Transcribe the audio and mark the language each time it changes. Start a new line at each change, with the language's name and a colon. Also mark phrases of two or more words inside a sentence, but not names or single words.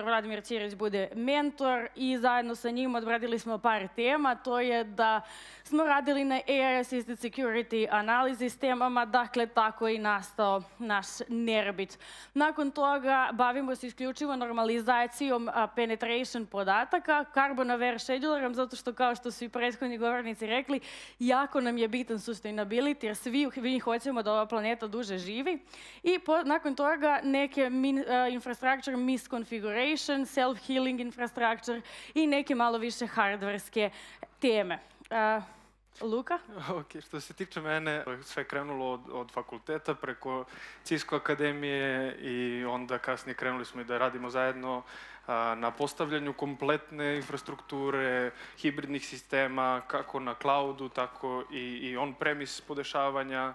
Serbian: Vladimir Ćirić bude mentor i zajedno sa njim odradili smo par tema. To je da smo radili na
English: AI Assisted Security
Serbian: analizi s temama, dakle tako je i nastao naš Nerbit. Nakon toga bavimo se isključivo normalizacijom penetration podataka,
English: carbon-aware schedulerom,
Serbian: zato što kao što su i prethodni govornici rekli, jako nam je bitan sustainability, jer svi mi hoćemo da ova planeta duže živi. I nakon toga neke
English: infrastructure misconfiguration, self-healing infrastructure
Serbian: i neke malo više hardverske teme. Luka? Ok, što se tiče mene, sve krenulo od fakulteta preko Cisco akademije i onda kasnije krenuli smo i da radimo zajedno na postavljanju kompletne infrastrukture, hibridnih sistema, kako na cloudu, tako i on-premise podešavanja.